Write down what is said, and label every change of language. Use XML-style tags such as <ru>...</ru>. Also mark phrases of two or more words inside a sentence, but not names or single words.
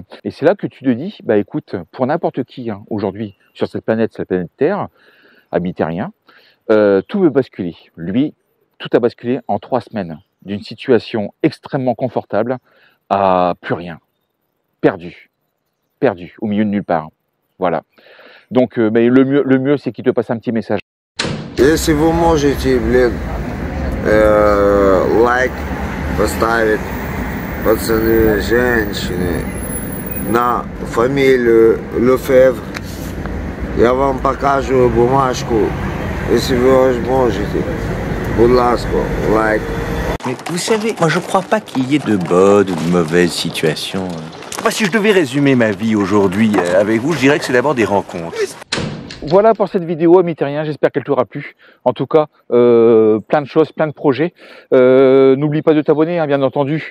<fr>Et c'est là que tu te dis, écoute, pour n'importe qui aujourd'hui sur cette planète Terre, ami terrien, tout veut basculer. Lui, tout a basculé en 3 semaines, d'une situation extrêmement confortable à plus rien, perdu, au milieu de nulle part. Voilà. Donc le mieux, c'est qu'il te passe un petit message.</fr> <ru>Если вы можете, like, поставить пацаны, женщины, на фамилию Лефевр. Я вам покажу бумажку, если вы можете.</ru> <uk>Будь ласка, лайк.</uk> <fr>Mais vous savez, moi je crois pas qu'il y ait de bonnes ou de mauvaises situations. Moi, si je devais résumer ma vie aujourd'hui avec vous, je dirais que c'est d'abord des rencontres. Voilà pour cette vidéo, amis terriens, j'espère qu'elle t'aura plu. En tout cas, plein de choses, plein de projets. N'oublie pas de t'abonner, hein, bien entendu.</fr>